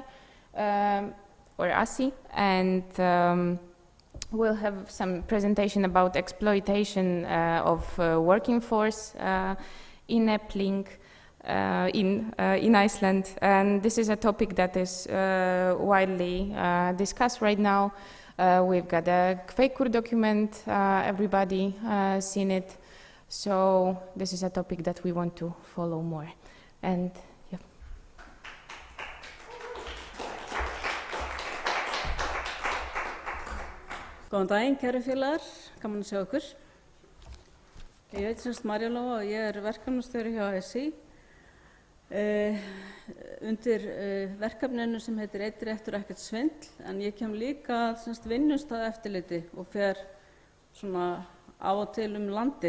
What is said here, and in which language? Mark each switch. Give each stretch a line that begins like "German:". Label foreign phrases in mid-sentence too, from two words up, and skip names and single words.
English: Or ASI, and we'll have some presentation about exploitation of working force in Eplink in Iceland, and this is a topic that is widely discussed right now. We've got a Kveikur document, everybody seen it, so this is a topic that we want to follow more. And
Icelandic: Góðan daginn, kæru félagar, gaman að sjá ykkur. Ég heiti semst Maria-Loa og ég verkefnastjóri hjá ASI. Undir verkefninu sem heitir Einn réttur ekkert svindl, en ég kem líka semst vinnustaðaeftirliti og fer svona af og til landið.